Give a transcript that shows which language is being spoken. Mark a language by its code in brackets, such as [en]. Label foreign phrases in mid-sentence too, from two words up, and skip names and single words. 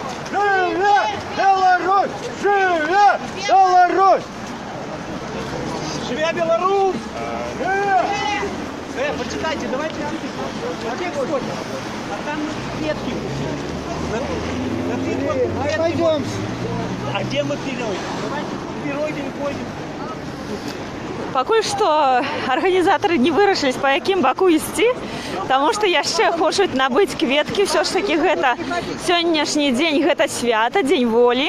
[be] Живе Беларусь! Живе Беларусь! Живе Беларусь! Живе! [ru] Почитай. Кстати, давайте Олег сходим. А там клетки. Пойдем. А где мы вперед? Давайте вперед пойдем. [be] Пакуль што арганізатары не вырашылі, па якім баку ісці, таму што яшчэ хочуць набыць кветкі. Ўсё ж такі гэта сённяшні дзень, гэта свята, дзень волі.